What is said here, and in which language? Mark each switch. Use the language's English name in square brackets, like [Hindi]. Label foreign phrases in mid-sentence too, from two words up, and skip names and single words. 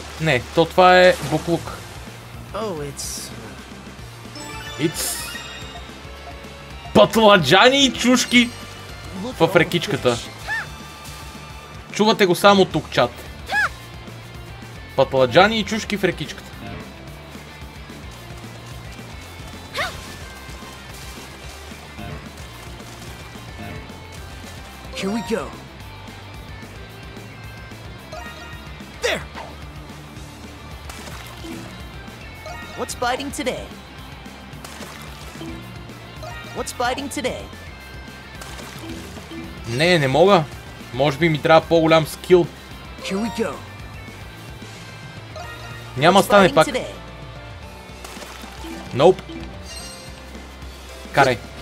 [Bulgarian] Не, то това е буклук. It's... Пътладжани и чушки в рекичката. Чувате го само тук, чат. Пътладжани и чушки в рекичката. [English] Here we go. There. What's biting today? What's biting today? [Bulgarian] Не мога. Може би ми трябва по-голям скил. [English] Here we go. [Bulgarian] Няма стане пак. Nope. Карай.